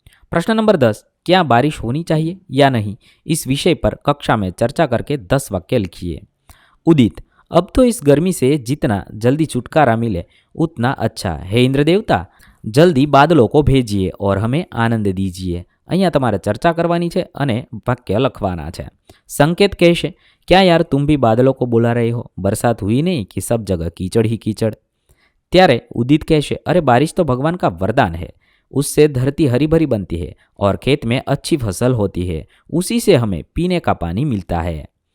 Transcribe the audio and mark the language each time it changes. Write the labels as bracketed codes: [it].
[hi] प्रश्न नंबर 10, क्या बारिश होनी चाहिए या नहीं, इस विषय पर कक्षा में चर्चा करके 10 वाक्य लिखिए। उदित, अब तो इस गर्मी से जितना जल्दी छुटकारा मिले उतना अच्छा है। इंद्र देवता, जल्दी बादलों को भेजिए और हमें आनंद दीजिए। [gu] અહીંયા તમારે ચર્ચા કરવાની છે અને વાક્ય લખવાના છે। સંકેત કહેશે, [hi] क्या यार तुम भी बादलों को बुला रहे हो, बरसात हुई नहीं कि सब जगह कीचड़ ही कीचड़। [gu] ત્યારે [hi] उदित कहे, अरे बारिश तो भगवान का वरदान है, उससे धरती हरी भरी बनती है और खेत में अच्छी फसल होती है, उसी से हमें पीने का पानी मिलता है।